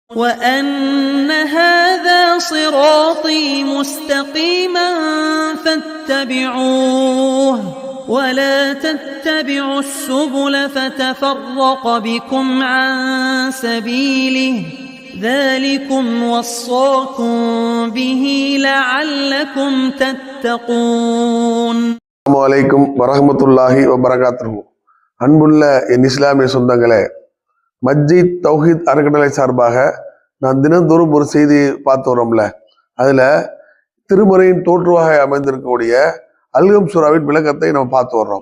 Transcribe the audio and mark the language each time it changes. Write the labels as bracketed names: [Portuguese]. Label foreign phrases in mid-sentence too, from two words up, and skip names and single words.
[Arabic] وَأَنَّ هَذَا صِرَاطِي مُسْتَقِيمًا فَاتَّبِعُوهُ وَلَا تَتَّبِعُوا السُّبُلَ فَتَفَرَّقَ بِكُمْ عَن سَبِيلِهِ ذَلِكُمْ وَصَّاكُمْ بِهِ لَعَلَّكُمْ تَتَّقُونَ. السلام عليكم ورحمة الله وبركاته. [Tamil] அன்புள்ள என் இஸ்லாமிய சொந்தங்களே, மஸ்ஜித் தௌஹீத் அறக்கட்டளை சார்பாக நான் தினந்தோறும் ஒரு செய்தி பார்த்து வரோம்ல, அதுல திருமறையின் தோற்றுவாக அமைந்திருக்கக்கூடிய அல்கம் சூராவின் விளக்கத்தை நம்ம பார்த்து வர்றோம்.